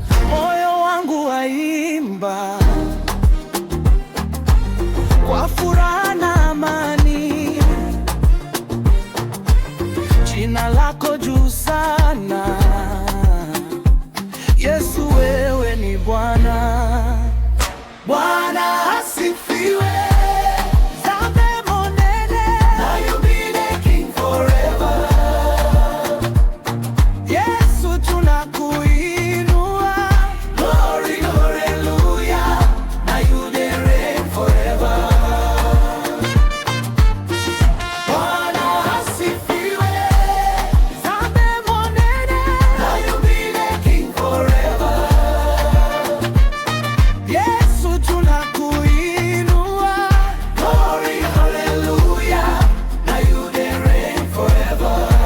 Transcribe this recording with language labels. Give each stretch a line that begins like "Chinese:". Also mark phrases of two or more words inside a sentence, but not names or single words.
Swahili: Moyo wangu waimba kwa furaha na amani. Jina lako juu sana. Yesu, wewe ni Bwana. Bwana asifiwe.
Lingala: Zambe monene.
English: Now you be the king forever.
Swahili: Yesu, tunakuinua.
English: Glory, hallelujah. Now you the reign forever.
Swahili: Bwana asifiwe.
Lingala: Zambe monene.
English: Now you be the king forever.
Swahili: Yesu, tunakuinua.
English: Glory, hallelujah. Now you the reign forever.